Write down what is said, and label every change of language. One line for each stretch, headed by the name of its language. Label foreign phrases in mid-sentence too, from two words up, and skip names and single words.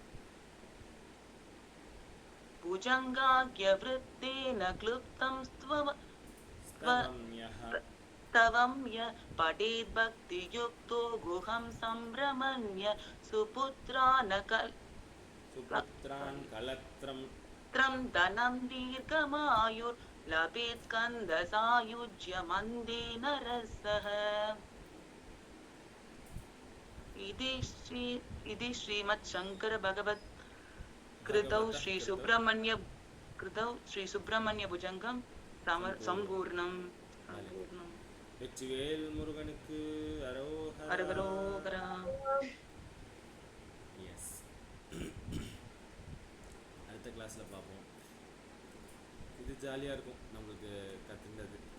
Sanskrit: भुजङ्गाग्यवृत्तेन क्लुप्तं स्तवम्य पठेद् भक्तियुक्तो गुहं संभ्रमण्य सुपुत्रान् कलत्रं धनं दीर्घमायुर् लभेत् स्कन्दसायुज्य नरसः इति श्रीमच्छङ्कर भगवत् कृतौ श्रीसुब्रह्मण्य भुजङ्गं सम्पूर्णम्
Tamil: வெற்றிவேல் முருகனுக்கு அரகரோகரா. எஸ், அடுத்த கிளாஸ்ல பார்ப்போம். இது ஜாலியா இருக்கும் நம்மளுக்கு கத்துனது.